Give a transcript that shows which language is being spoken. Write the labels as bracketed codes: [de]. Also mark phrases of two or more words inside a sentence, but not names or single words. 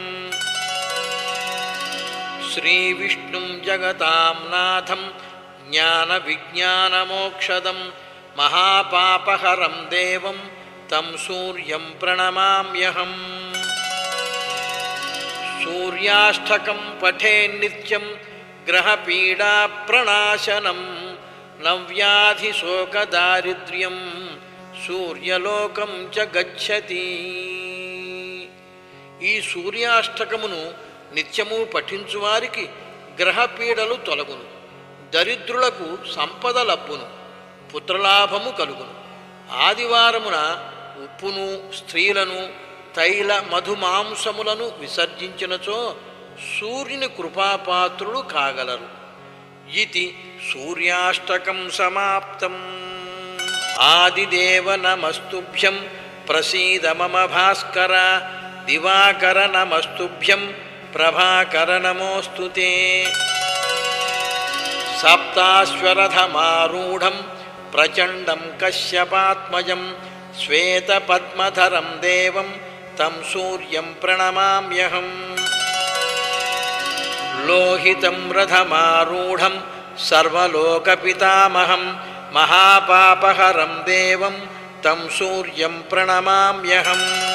[sa] श्रीविष्णुं जगतां नाथं ज्ञानविज्ञानमोक्षदं महापापहरं देवं तं सूर्यं प्रणमाम्यहम्। सूर्याष्टकं पठेन्नित्यं ग्रहपीडाप्रणाशनं नव्याधिशोकदारिद्र्यं सूर्यलोकं च गच्छति। [te] ఈ సూర్యాష్టకమును నిత్యము పఠించువారికి గ్రహపీడలు తొలగును, దరిద్రులకు సంపద లబ్బును, పుత్రలాభము కలుగును. ఆదివారమున ఉప్పును స్త్రీలను తైల మధుమాంసములను విసర్జించినచో సూర్యుని కృపాపాత్రులు కాగలరు. [sa] ఇతి సూర్యాష్టకం సమాప్తం. ఆదిదేవ నమస్తుభ్యం ప్రసీద మమ భాస్కర దివాకర నమస్తుభ్యం ప్రభాకర నమోऽस्तु ते। सप्ताश्वरथमारूढं प्रचण्डं कश्यपात्मजं श्वेतपद्मधरं देवं तं सूर्यं प्रणमाम्यहम्। लोहितं रथमारूढं सर्वलोकपितामहं महापापहरं देवं तं सूर्यं प्रणमाम्यहम्।